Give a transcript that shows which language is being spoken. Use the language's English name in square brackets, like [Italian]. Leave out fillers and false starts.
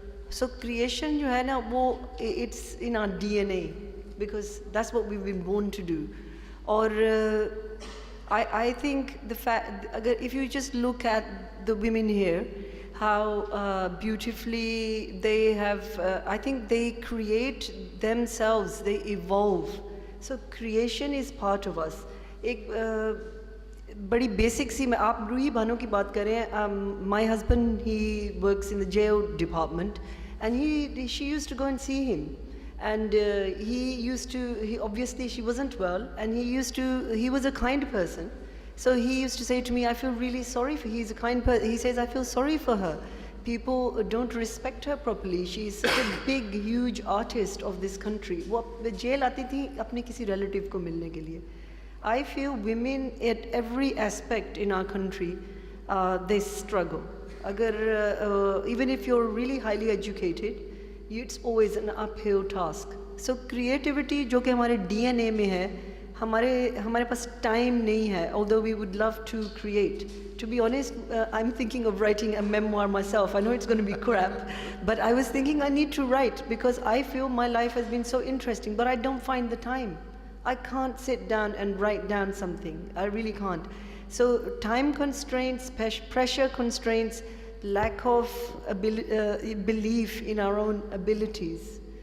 [English] so creation [Urdu] جو ہے نا, وہ [English] It's in our DNA, because that's what we've been born to do. Or I think the fact, if you just look at the women here, how beautifully they have, I think they create themselves, they evolve. So creation is part of us. [Urdu] ایک بڑی basic سی, میں آپ روحی بانو کی بات کریں, [English] my husband, he works in the jail department, and she used to go and see him. And he obviously she wasn't well, and he was a kind person. So he used to say to me, I feel really sorry for, he's a kind person. He says, I feel sorry for her. People don't respect her properly. She is such a big, huge artist of this country. [Urdu] وہ jail آتی تھی اپنے کسی relative کو ملنے کے لیے. [English] I feel women at every aspect in our country, they struggle. Even if you're really highly educated, it's always an uphill task. So creativity [Urdu] جو کہ ہمارے DNA میں ہے, ہمارے پاس ٹائم نہیں ہے, [English] although we would love to create. To be honest, I'm thinking of writing a memoir myself. I know it's going to be crap, but I was thinking I need to write, because I feel my life has been so interesting, but I don't find the time. I can't sit down and write down something. I really can't. So time constraints, pressure constraints, lack of belief in our own abilities.